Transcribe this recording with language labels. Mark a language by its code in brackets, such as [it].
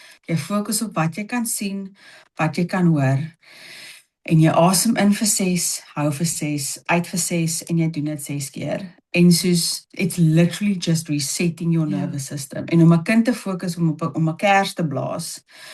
[af] Jy fokus op wat jy kan sien, wat jy kan hoor. En jy asem in vir 6, hou vir 6, uit vir 6 en jy doen dit 6 keer. En soos [en] it's literally just resetting your [af] Ja. [en] nervous system. [af] En om 'n kind te fokus om 'n kers te blaas.